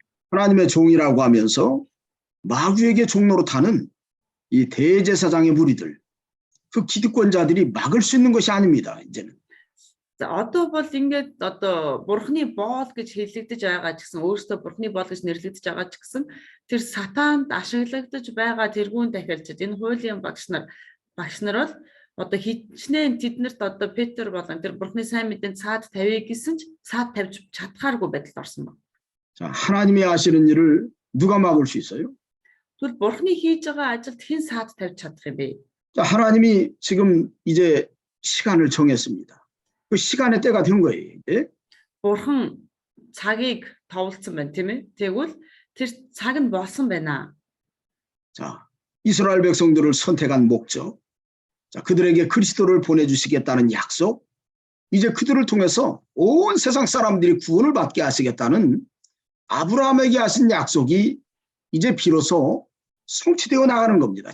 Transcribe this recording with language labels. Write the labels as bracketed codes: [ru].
[ko] 하나님의 종이라고 하면서 마귀에게 종로로 타는 이 대제사장의 무리들, 그 기득권자들이 막을 수 있는 것이 아닙니다. 이제는. [mn] За одоо бол ингээд одоо бурхны боол гэж хэлэгдэж байгаа ч гэсэн өөрөөсөө бурхны боол гэж нэрлэгдэж байгаа ч гэсэн тэр сатаанд ашиглагдаж байгаа тэргүүн дахиалчид энэ хуулийн багш нар бол одоо хичнээн тэднэрт одоо Петр болон тэр бурхны сайн мэдээнд цаад тавья гэсэн ч цаад тавьж чадхааргүй байдалд орсон байна. [ko] 자, 하나님이 하시는 일을 누가 막을 수 있어요? [mn] Тэгвэл бурхны хийж байгаа ажилд хэн цаад тавьж чадах юм бэ? [ko] 자, 하나님이 지금 이제 시간을 정했습니다. 그 시간의 때가 된 거예요. 이제. [mn] Бурхан цагийг товлцсон байна, тийм ээ? Тэгвэл тэр цаг нь болсон байна. [ko] 자, 이스라엘 백성들을 선택한 목적, 자, 그들에게 그리스도를 보내주시겠다는 약속, 이제 그들을 통해서 온 세상 사람들이 구원을 받게 하시겠다는 아브라함에게 하신 약속이 이제 비로소 성취되어 나가는 겁니다.